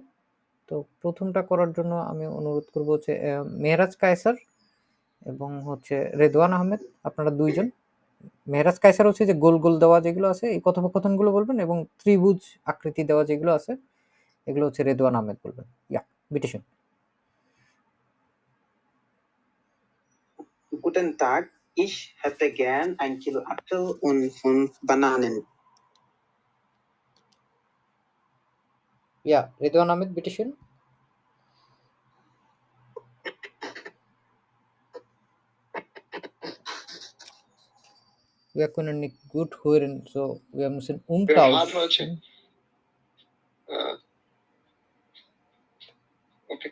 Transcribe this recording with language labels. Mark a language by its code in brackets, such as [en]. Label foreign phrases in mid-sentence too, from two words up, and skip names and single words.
[bn] তো প্রথমটা করার জন্য আমি অনুরোধ করব হচ্ছে মেহরাজ কায়সার এবং হচ্ছে রেদওয়ান আহমেদ, আপনারা দুইজন। মেহরাজ কায়সার হচ্ছে যে গোল গোল দেওয়া যেগুলো আছে এই কথোপকথনগুলো বলবেন, এবং ত্রিভুজ আকৃতি দেওয়া যেগুলো আছে এগুলো হচ্ছে রেদওয়ান আহমেদ বলবেন। [de] Ja, bitte schön. Guten Tag, ich hätte gern 1 Kilo Apfel und 5 Bananen. Ja, [bn] রেদওয়ান আহমেদ, বিটেশন। [de] Wir können nicht gut hören, so wir müssen umtauschen. Okay.